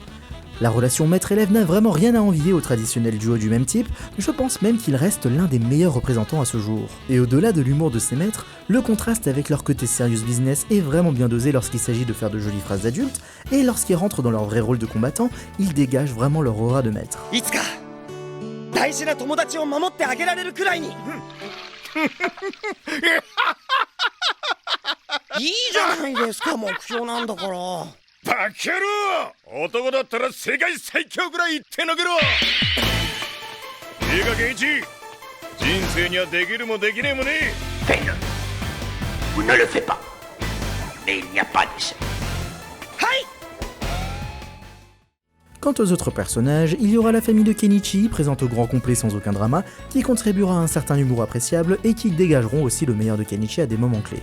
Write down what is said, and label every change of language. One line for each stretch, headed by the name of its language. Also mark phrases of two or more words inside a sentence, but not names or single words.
French: La relation maître-élève n'a vraiment rien à envier au traditionnel duo du même type, je pense même qu'il reste l'un des meilleurs représentants à ce jour. Et au-delà de l'humour de ces maîtres, le contraste avec leur côté
English: serious business
French: est vraiment bien dosé lorsqu'il s'agit de faire de jolies phrases d'adultes, et lorsqu'ils rentrent dans leur vrai rôle de combattant, ils dégagent vraiment leur aura de maître.
Japanese: 大事な友達を守ってあげられるくらいにいいじゃないですか目標なんだからバカ野郎男だったら世界最強ぐらい言ってのけろいいかケンイチ人生にはできるもできねえもねえ
French: Fais-le. Vous ne le faites pas. Mais il n'y a pas d'échec. Quant aux autres personnages, il y aura la famille de Kenichi, présente au grand complet sans aucun drama, qui contribuera à un certain humour appréciable et qui dégageront aussi le meilleur de Kenichi à des moments clés.